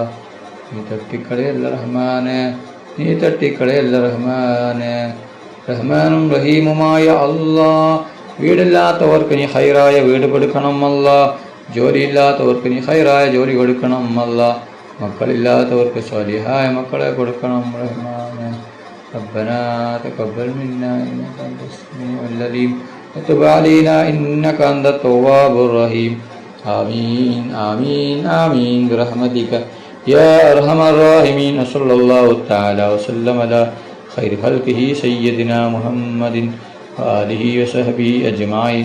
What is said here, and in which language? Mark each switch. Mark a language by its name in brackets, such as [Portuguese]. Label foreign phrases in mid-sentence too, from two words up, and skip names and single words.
[Malayalam] നീ തട്ടിക്കളയല്ല റഹ്മാനെ. നീ തട്ടിക്കളയല്ല റഹ്മാനെ. റഹ്മാനും റഹീമുമായ അല്ലാഹ് വീടില്ലാത്തവർക്ക് നീ ഖൈറായ വീട് കൊടുക്കണം അല്ലാഹ്. ജോലിയില്ലാത്തവർക്ക് നീ ഖൈറായ ജോലി കൊടുക്കണം അല്ലാഹ്. മക്കളില്ലാത്തവർക്ക് സ്വാലിഹായ മക്കളെ കൊടുക്കണം റഹ്മാനെ. [Arabic] ربنا تقبل منا إنك أنت السميع العليم وتب علينا إنك أنت التواب الرحيم. آمين آمين آمين برحمتك يا أرحم الراحمين. صلى الله تعالى وسلم على خير خلقه سيدنا محمد وآله وصحبه أجمعين.